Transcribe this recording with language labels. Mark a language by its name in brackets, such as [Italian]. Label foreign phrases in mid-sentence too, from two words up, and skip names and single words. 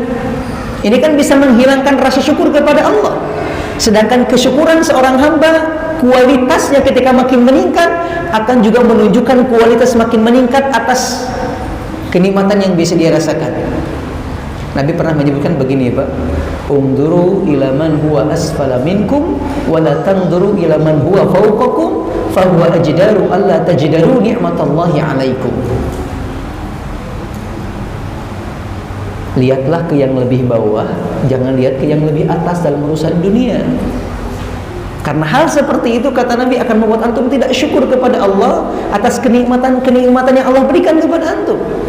[Indonesian] Ini kan bisa menghilangkan rasa syukur kepada Allah. Sedangkan kesyukuran seorang hamba, kualitasnya ketika makin meningkat, akan juga menunjukkan kualitas makin meningkat atas kenikmatan yang bisa dia rasakan. Nabi pernah menyebutkan begini, Pak, [Arabic] انظروا إلى من هو أسفل منكم ولا تنظروا إلى من هو فوقكم فهو أجدر ألا تزدروا نعمة الله عليكم. [Indonesian] Lihatlah ke yang lebih bawah, jangan lihat ke yang lebih atas dalam urusan dunia. Karena hal seperti itu, kata Nabi, akan membuat antum tidak syukur kepada Allah atas kenikmatan yang Allah berikan kepada antum.